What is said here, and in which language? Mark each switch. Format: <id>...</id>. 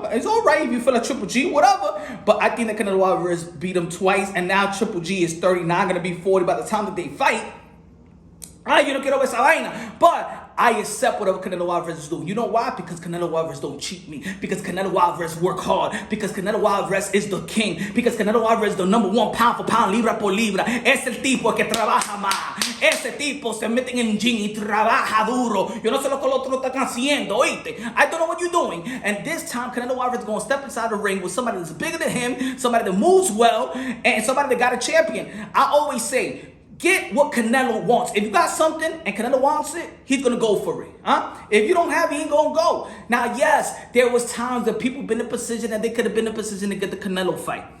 <en>It's all right if you feel like Triple G, whatever, but I think that Canelo Alvarez beat him twice, and now Triple G is 39, going to be 40 by the time that they fight. You don't get over</en> <es>esa vaina,</es> <en>but I accept whatever Canelo Alvarez is doing. You know why? Because Canelo Alvarez don't cheat me. Because Canelo Alvarez work hard. Because Canelo Alvarez is the king. Because Canelo Alvarez is the #1 pound for pound,</en> <es>libra por libra. Es el tipo que trabaja más. Ese tipo se mete en el gym y trabaja duro. Yo no sé lo que los otros están haciendo, oíste.</es> <en>I don't know what you're doing. And this time, Canelo Alvarez is going to step inside the ring with somebody that's bigger than him, somebody that moves well, and somebody that got a champion. I always say, get what Canelo wants. If you got something and Canelo wants it, he's going to go for it. If you don't have it, he ain't going to go. Now, yes, there was times that people been in a position that they could have been in a position to get the Canelo fight.</en>